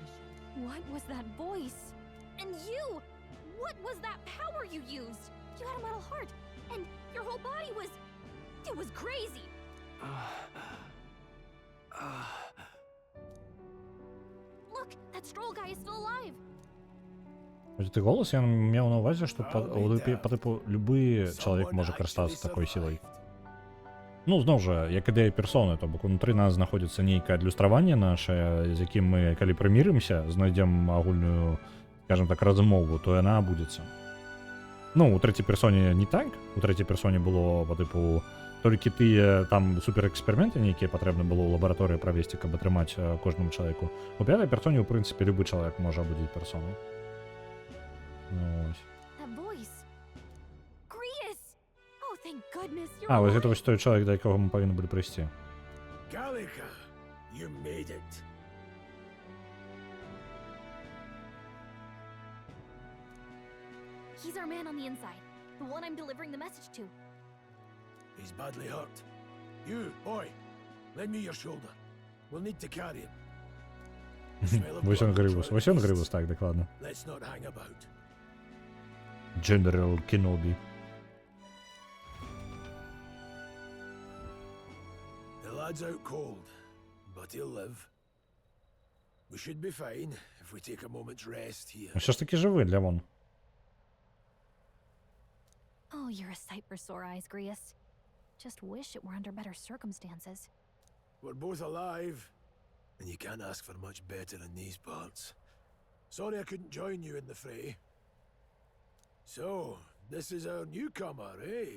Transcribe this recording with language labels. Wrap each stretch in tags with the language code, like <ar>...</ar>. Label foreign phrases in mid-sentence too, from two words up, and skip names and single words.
<en>What was that voice? And you! What was that power you used? You had a metal heart, and your whole body was... It was crazy! Look, that stroll guy is still alive!</en> <be>Ты голос я меў на увазе, што па тыпу любы чалавек можа карыстацца такой сілай. Ну, зноў жа, як ідэя персоны, то бок унутры нас знаходзіцца нейкае адлюстраванне нашае, з якім мы, калі прымірымся, знайдзем агульную, скажем так, размову, то яна абудзецца. Ну, у трэцяй персоне не так. У трэцяй персоне было, па тыпу, толькі тыя там суперэксперыменты нейкія патрэбна было ў лабараторыі правесці, каб атрымаць кожнаму чалавеку. У пятай персоне, ў прынцыпе, любы чалавек можа абудзіць персону.</be> <en>That voice. Grius! Oh, thank goodness you're</en> <be>А, вось</be> <en>alive.</en> <be>гэта вось той чалавек, да якога мы павінны былі прыйсці.</be> <en>Gallica, you made it. He's our man on the inside. The one I'm delivering the message to. He's badly hurt. You, boy, lend me your shoulder. We'll need to carry him.</en> <be>Вось ён Грывус, так, дакладна.</be> <en>Let's not hang about. General Kenobi. The lad's out cold, but he'll live. We should be fine if we take a moment's rest here.</en> <uk>Все ж таки живий, Лявон.</uk> <en>Oh, you're a sight for sore eyes, Grius. Just wish it were under better circumstances. We're both alive, and you can't ask for much better in these parts. Sorry I couldn't join you in the fray. So, this is our newcomer, eh?</en>